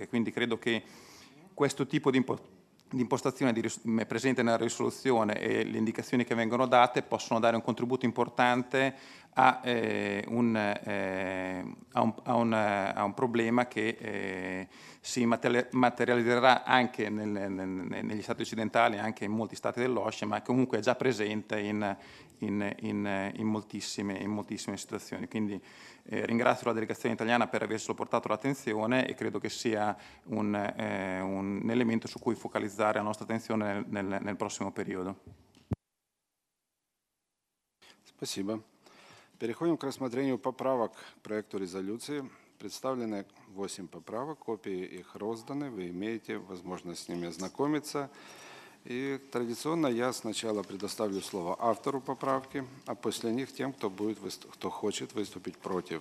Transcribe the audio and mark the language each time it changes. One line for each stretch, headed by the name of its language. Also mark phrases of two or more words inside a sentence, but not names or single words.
Italian: Quindi credo che questo tipo di impostazione presente nella risoluzione e le indicazioni che vengono date possono dare un contributo importante a un problema che si materializzerà anche negli stati occidentali, anche in molti stati dell'OSCE, ma comunque è già presente in moltissime situazioni. Quindi ringrazio la delegazione italiana per avercelo portato all'attenzione e credo che sia un elemento su cui focalizzare la nostra attenzione nel prossimo periodo.
Russian: Спасибо. Переходим к рассмотрению поправок к проекту резолюции. Представлены 8 поправок, копии их розданы, вы имеете возможность с ними ознакомиться. И традиционно я сначала предоставлю слово автору поправки, а после них тем, кто хочет выступить против.